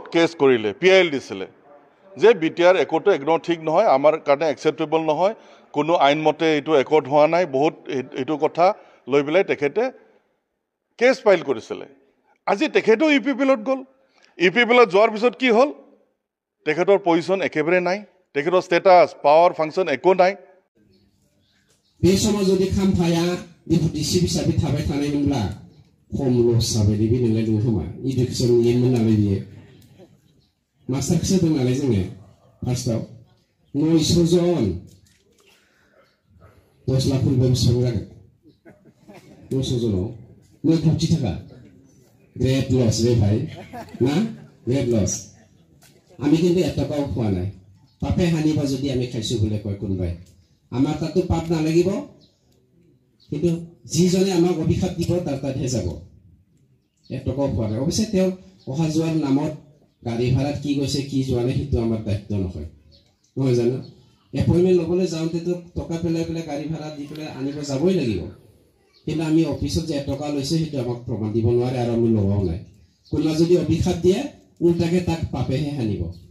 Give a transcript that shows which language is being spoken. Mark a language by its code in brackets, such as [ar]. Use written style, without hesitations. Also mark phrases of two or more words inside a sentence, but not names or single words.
[as] কেছ কৰিলে PIL দিছিলে যে BTR একৰ্ডটো একদম ঠিক নহয় আমাৰ কাৰণে একচেপ্টেবল নহয় কোনো আইনমতে এইটো একৰ্ড হোৱা নাই বহুত এইটো কথা লৈ পেলাই তেখেতে [en] case file [as] কৰিছিলে আজি তেখেতেও UPPLত গ'ল UPPLত যোৱাৰ পিছত কি হ'ল তেখেতৰ পজিশ্যন একেবাৰে নাই তেখেতৰ [en] status power function [as] একো নাই [brx] बे समाव जुदि खाम्फाया [en] deputy chief [brx] हिसाबै थाबाय थानायमोनब्ला खम लस जाबाय बे नोंलाय दङ खोमा इडुकेसन नियममोन नालाय बियो मास्टारखौसो होदों नालाय जोङो फार्स्टआव 900 जन 10 लाख रुपया बेसेबां जागोन 900 जनाव 9 कोटी टाका [en] great loss [brx] रे भाई ना [en] great loss [as] আমি কিন্তু এটকাও খোৱা নাই পাপে হানিবা যদি আমি খাইছো বলে কয় কোনবাই আমাৰ তাতো পাপ নালাগিব কিন্তু যিজনে আমাক অভিশাপ দিব তাৰ তাতহে যাব এটকাও খোৱা নাই অৱশ্যে তেওঁ অহা যোৱাৰ নামত গাড়ী ভাড়াত কি গৈছে কি যোৱা নাই সেইটো আমাৰ দায়িত্ব নহয় নহয় জানো এপইণ্টমেণ্ট ল'বলৈ যাওঁতেতো টকা পেলাই পেলাই গাড়ী ভাড়া দি পেলাই আনিব যাবই লাগিব কিন্তু আমি অফিচত যে এটকা লৈছে সেইটো আমাক প্ৰমাণ দিব নোৱাৰে আৰু আমি লগাও নাই কোনোবা যদি অভিশাপ দিয়ে উল্টাকে তাক পাপেহে হানিব